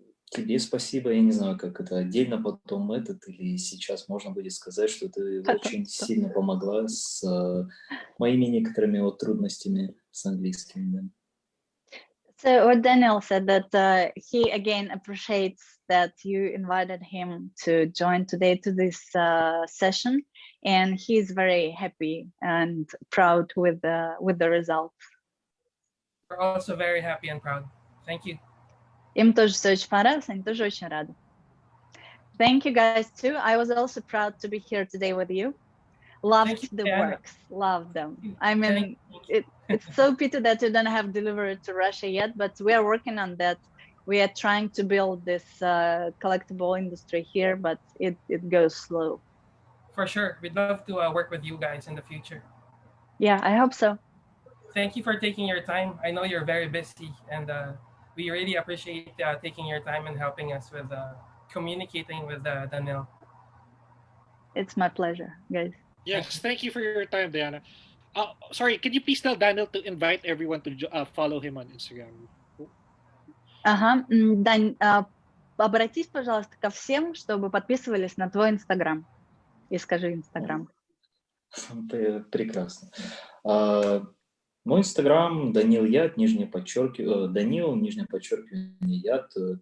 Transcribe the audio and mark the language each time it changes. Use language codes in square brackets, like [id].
[ru] Тебе спасибо. Я не знаю, как это отдельно потом или сейчас можно будет сказать, что ты очень сильно помогла с моими некоторыми вот трудностями с английским. Да. [en] So what Daniel said that he again appreciates that you invited him to join today to this session, and he's very happy and proud with the results. We're also very happy and proud. Thank you. [ru] Им тоже все очень понравилось, они тоже очень рады. [en] Thank you guys too. I was also proud to be here today with you. Loved the works, loved them. I mean, it's so pity that you don't have delivered to Russia yet, but we are working on that. We are trying to build this collectible industry here, but it goes slow. For sure. We'd love to work with you guys in the future. Yeah, I hope so. Thank you for taking your time. I know you're very busy, and we really appreciate taking your time and helping us with communicating with Danil. It's my pleasure, guys. Yes, thank you for your time, Diana. Sorry, can you please tell Daniel to invite everyone to follow him on Instagram? [ru] Ага, Дань, обратись, пожалуйста, ко всем, чтобы подписывались на твой Инстаграм. И скажи Инстаграм. Прекрасно. Мой Инстаграм Данил Яд, Данил, нижнее подчеркивание Яд.